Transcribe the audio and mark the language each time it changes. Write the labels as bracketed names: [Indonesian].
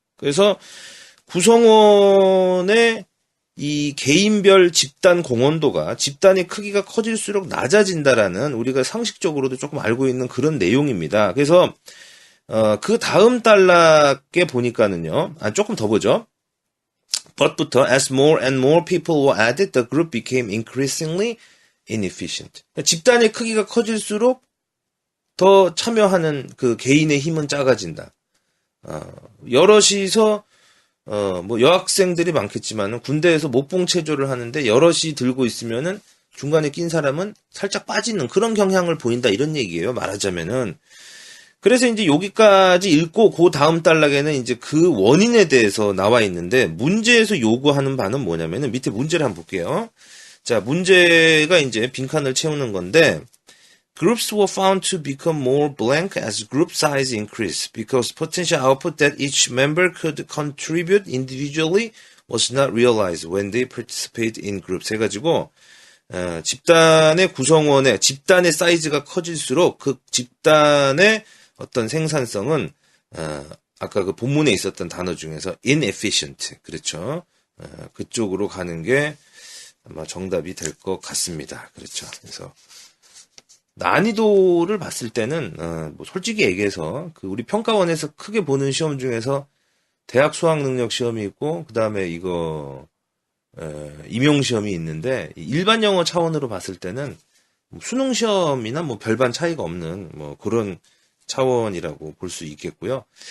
[Korean] 그래서 구성원의 이 개인별 집단 공헌도가 집단의 크기가 커질수록 낮아진다라는 우리가 상식적으로도 조금 알고 있는 그런 내용입니다. 그래서 그 다음 단락에 보니까는요. 조금 더 보죠. [English] But부터 as more and more people were added, the group became increasingly inefficient. [Korean] 집단의 크기가 커질수록 더 참여하는 그 개인의 힘은 작아진다. 여럿이서 뭐 여학생들이 많겠지만은 군대에서 목봉 체조를 하는데 여럿이 들고 있으면은 중간에 낀 사람은 살짝 빠지는 그런 경향을 보인다 이런 얘기예요. 말하자면은. 그래서 이제 여기까지 읽고 그 다음 단락에는 이제 그 원인에 대해서 나와 있는데 문제에서 요구하는 바는 뭐냐면은 밑에 문제를 한번 볼게요. 자, 문제가 이제 빈칸을 채우는 건데 [English] Groups were found to become more blank as group size increased because potential output that each member could contribute individually was not realized when they participated in groups [Korean] 해가지고 집단의 구성원의 집단의 사이즈가 커질수록 그 집단의 어떤 생산성은 아까 그 본문에 있었던 단어 중에서 [English] inefficient [Korean] 그렇죠. 그쪽으로 가는 게 아마 정답이 될 것 같습니다. 그렇죠. 그래서 난이도를 봤을 때는 뭐 솔직히 얘기해서 그 우리 평가원에서 크게 보는 시험 중에서 대학 수학 능력 시험이 있고 그 다음에 이거 임용 시험이 있는데 일반 영어 차원으로 봤을 때는 수능 시험이나 뭐 별반 차이가 없는 뭐 그런 차원이라고 볼 수 있겠고요.